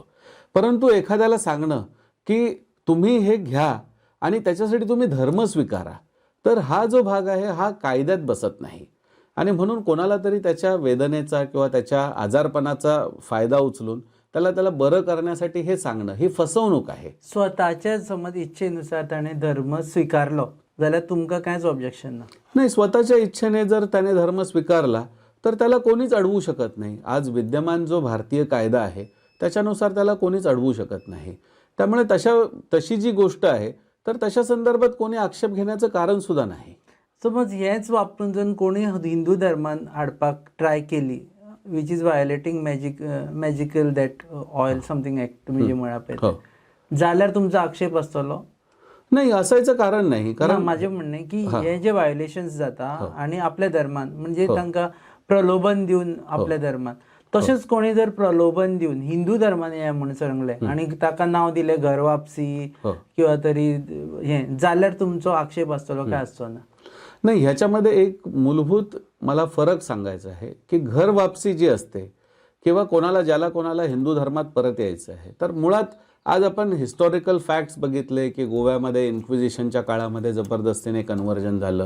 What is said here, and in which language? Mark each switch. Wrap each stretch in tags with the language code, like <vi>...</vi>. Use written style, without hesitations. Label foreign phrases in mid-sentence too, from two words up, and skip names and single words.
<mr>परंतु एखाद्याला सांगणं की तुम्ही हे घ्या आणि त्याच्यासाठी तुम्ही धर्म स्वीकारा, तर हा जो भाग आहे हा कायद्यात बसत नाही. आणि म्हणून कोणाला तरी त्याच्या वेदनेचा किंवा त्याच्या आजारपणाचा फायदा उचलून त्याला बरं करण्यासाठी हे सांगणं ही फसवणूक आहे.</mr> <kok>स्वतःच्या समज इच्छेनुसार त्याने धर्म स्वीकारलो जाल्यार तुमकां कांयच ऑब्जेक्शन ना?</kok> <mr>नाही, स्वतःच्या इच्छेने जर त्याने धर्म स्वीकारला तर त्याला कोणीच अडवू शकत नाही. आज विद्यमान जो भारतीय कायदा आहे त्याच्यानुसार त्याला कोणीच अडवू शकत नाही. त्यामुळे तशी जी गोष्ट आहे तर तशा संदर्भात कोणी आक्षेप घेण्याचं कारण सुद्धा नाही.</mr> <kok>समज हेच वापरून जर कोणी हिंदू धर्मान हाडपाक ट्राय केली,</kok> <en>which is violating magical that oil something act</en> <kok>तुम्ही जे म्हणा पळय, जाल्यार तुमचो आक्षेप आसतलो?</kok> <mr>नाही, असायचं कारण नाही. कारण</mr> <kok>माझे म्हणणें की हे जे वायोलेशन्स जाता आणि आपल्या धर्मान म्हणजे तांकां प्रलोभन दिवन आपल्या धर्मान, तशेंच कोणी जर प्रलोभन दिवन हिंदू धर्मान हे म्हणून सांगलें आणि ताका नाव दिलें घर वापसी किंवा तरी हें, जाल्यार तुमचो आक्षेप आसतलो काय आसचो ना?</kok> <mr>नाही, ह्याच्यामध्ये एक मूलभूत मला फरक सांगायचा आहे की घर वापसी जी असते किंवा ज्याला कोणाला हिंदू धर्मात परत यायचं आहे, तर मुळात आज आपण</mr> <en>historical facts</en> <mr>बघितले की गोव्यामध्ये इन्क्विजिशनच्या काळामध्ये जबरदस्तीने कन्व्हर्जन झालं.</mr>